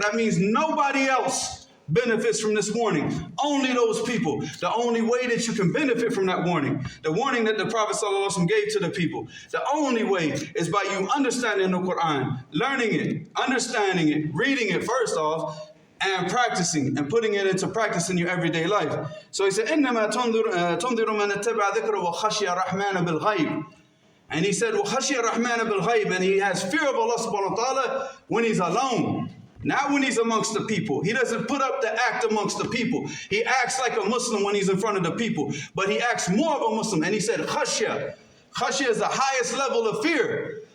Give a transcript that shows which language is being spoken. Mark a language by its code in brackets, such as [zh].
[en] That means nobody else benefits from this warning. Only those people. The only way that you can benefit from that warning, the warning that the Prophet ﷺ gave to the people, the only way is by you understanding the Quran, learning it, understanding it, reading it first off, and practicing and putting it into practice in your everyday life. So he said, [ar] إِنَّمَا تُنذِرُ مَنِ اتَّبَعَ ذِكْرَ وَخَشِيَ الرَّحْمَنَ بِالْغَيْبِ. [en] And he said, [ar] وَخَشِيَ الرَّحْمَنَ بِالْغَيْبِ. [en] And he has fear of Allah subhanahu wa ta'ala when he's alone. Not when he's amongst the people. He doesn't put up the act amongst the people. He acts like a Muslim when he's in front of the people. But he acts more of a Muslim. And he said, khashya. Khashya is the highest level of fear.